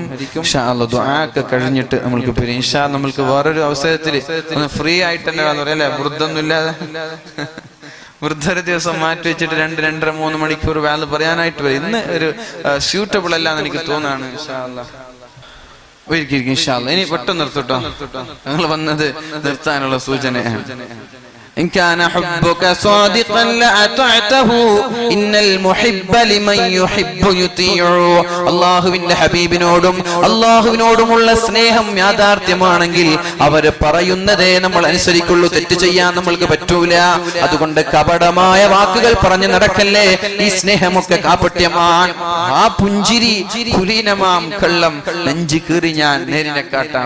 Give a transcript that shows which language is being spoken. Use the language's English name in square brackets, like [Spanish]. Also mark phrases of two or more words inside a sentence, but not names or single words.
[Arabic] إن شاء الله [Malayalam] ദുആക്ക് കഴിഞ്ഞിട്ട് നമ്മൾക്ക് പിരിയാം. [Arabic] إن شاء الله [Malayalam] നമ്മൾക്ക് വേറൊരു അവസരത്തിൽ ഒന്ന് ഫ്രീ ആയിട്ട് തന്നെ പറയാല്ലേ, വൃദ്ധൊന്നുമില്ലാതെ വൃദ്ധര ദിവസം മാറ്റി വെച്ചിട്ട് 2-2.5-3 മണിക്കൂർ വാല് പറയാനായിട്ട് വരും. ഇന്ന് ഒരു സ്യൂട്ടബിൾ അല്ല എന്ന് എനിക്ക് തോന്നാണ്. ഇനി പെട്ടെന്ന് നിർത്തട്ടോ, ഞങ്ങൾ വന്നത് നിർത്താനുള്ള സൂചനയാണ്. [Arabic] إن كان حبك صادقا لأطعته إن المحب لمن يحب يطيع. [Malayalam] അല്ലാഹുവിന്റെ ഹബീബിനോടും അല്ലാഹുവിനോടുമുള്ള സ്നേഹം യാഥാർത്ഥ്യമാണെങ്കിൽ അവർ പറയുന്നതേ നമ്മൾ അനുസരിക്കുള്ളൂ. തെറ്റ് ചെയ്യാൻ നമ്മൾക്ക് പറ്റൂല. അതുകൊണ്ട് കപടമായ വാക്കുകൾ പറഞ്ഞു നടക്കല്ലേ. ഈ സ്നേഹമൊക്കെ കാപട്യമാണ്. ആ പുഞ്ചിരി കുലീനമാം കള്ളം, നെഞ്ചി കീറി ഞാൻ നേരിനെ കാട്ടാം.